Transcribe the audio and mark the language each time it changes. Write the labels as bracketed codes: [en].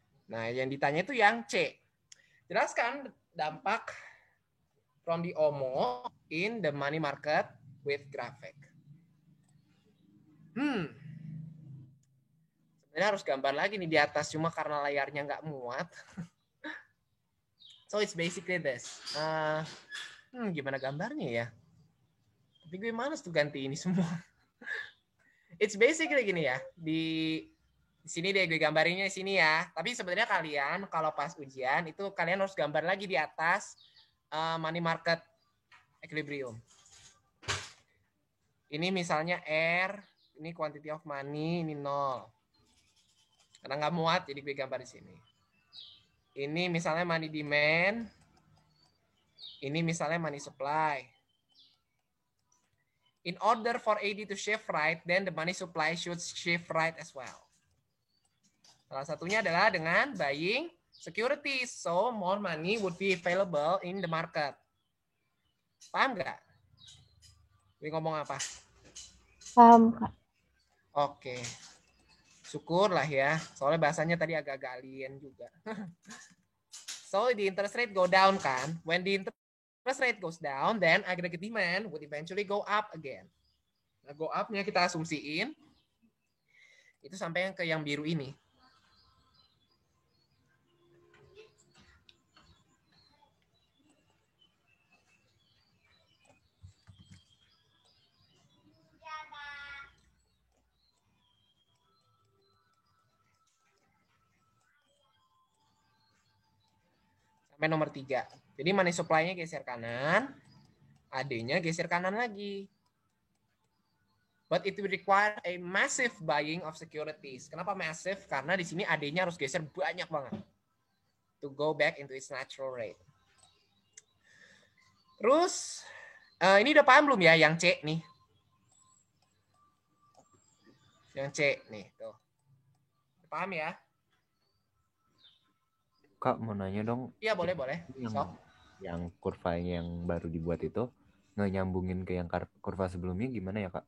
[id] Nah, yang ditanya itu yang C. Jelaskan dampak [en] from the OMO in the money market with graphic. [id] Sebenarnya harus gambar lagi nih di atas, cuma karena layarnya nggak muat. [en] So it's basically this. [id] Gimana gambarnya ya? Tapi gue males tuh ganti ini semua. [en] It's basically [id] gini ya. Di sini deh gue gambarinnya di sini ya. Tapi sebenarnya kalian kalau pas ujian itu kalian harus gambar lagi di atas money market equilibrium. Ini misalnya R, ini quantity of money, ini 0. Karena nggak muat, jadi gue gambar di sini. Ini misalnya money demand, ini misalnya money supply. [en] In order for AD to shift right, then the money supply should shift right as well. [id] Salah satunya adalah dengan buying securities. [en] So more money would be available in the market. [id] Paham nggak? Gue ngomong apa? Paham, Kak. Oke. Syukur lah ya. Soalnya bahasanya tadi agak-agak alien juga. [en] So the interest rate go down kan? When the interest rate goes down, then aggregate demand would eventually go up again. [id] Nah, [en] go up- [id] nya kita asumsiin itu sampai ke yang biru ini. Sampai nomor 3. Jadi money supply-nya geser kanan, AD-nya geser kanan lagi. [en] But it will require a massive buying of securities. [id] Kenapa massive? Karena di sini AD-nya harus geser banyak banget. [en] To go back into its natural rate. [id] Terus, ini udah paham belum ya yang C nih? Yang C nih, tuh. Paham ya? Kak mau nanya dong. Iya, boleh. Yang kurvanya yang baru dibuat itu nggak nyambungin ke yang kurva sebelumnya gimana ya Kak?